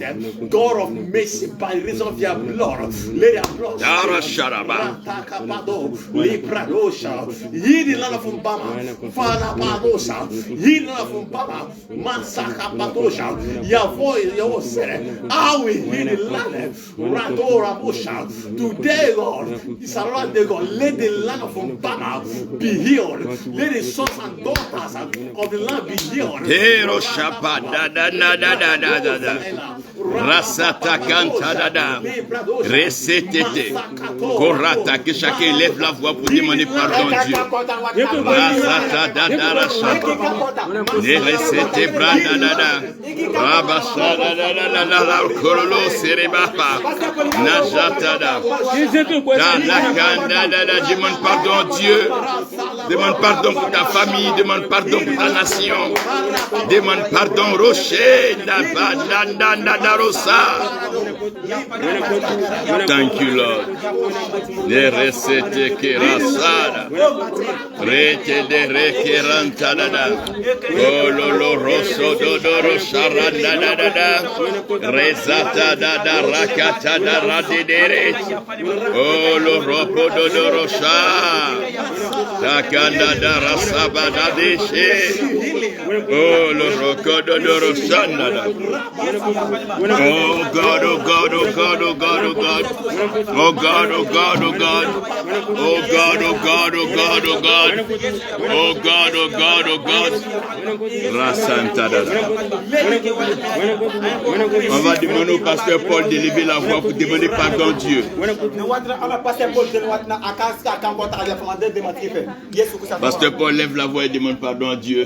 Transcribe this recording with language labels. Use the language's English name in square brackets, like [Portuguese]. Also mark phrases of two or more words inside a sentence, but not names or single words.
[English] God of mercy, by reason of their blood, let their blood heal the land of Bama, Father Padosha, heal the land of Bama, Mansaka Padosha, your voice, your said, I will heal the land, Radora Bosha. Today, Lord, is around the God, let the land of Bama be healed, let the sons and daughters of the land be healed. Rasata Kantadada. Resetete. Korata. [French] Que chacun lève la voix pour demander pardon Dieu. Rasata Dada Rasata. Resete Brandada. Rabasada Kololo Serebapa. Najatada. Demande pardon à Dieu. Demande pardon pour ta famille. Demande pardon pour ta nation. Demande pardon Rocher. [English] Thank you, Lord. De resete kerasada. Rete de rekerantada. Ololo rosso dodoro saranda. Resata da rakata da radidere. Olo ropo dodoro sa. Takanda da rasaba da deshe. Olo roko dodoro sanda. Oh God, oh God, oh God, oh God, oh God. Oh God, oh God, oh God. Oh God, oh God, oh God, oh God. Oh God, oh God, oh God. Rasanta da. [French] On va demander au pasteur Paul d'élever la voix pour demander pardon à Dieu. Pasteur Paul lève la voix et demande pardon à Dieu.